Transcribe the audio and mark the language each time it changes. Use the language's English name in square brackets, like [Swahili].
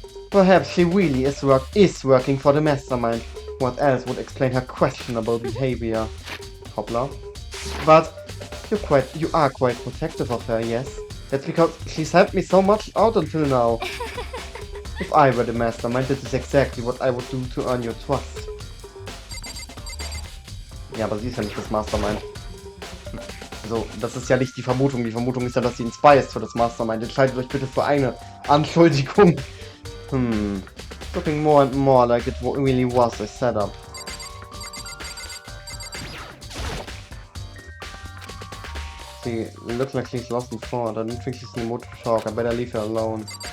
[English] Perhaps she really is working for the mastermind. What else would explain her questionable behavior? Hoppla. But you are quite protective of her, yes? That's because she's helped me so much out until now. If I were the mastermind, this is exactly what I would do to earn your trust. [German] Ja, aber sie ist ja nicht das Mastermind. So, das ist ja nicht die Vermutung. Die Vermutung ist ja, dass sie ein Spy ist für das Mastermind. Entscheidet euch bitte für eine Anschuldigung. [English] Looking more and more like it really was a setup. See, it looks like she's lost in thought. I don't think she's in the mood to talk. I better leave her alone.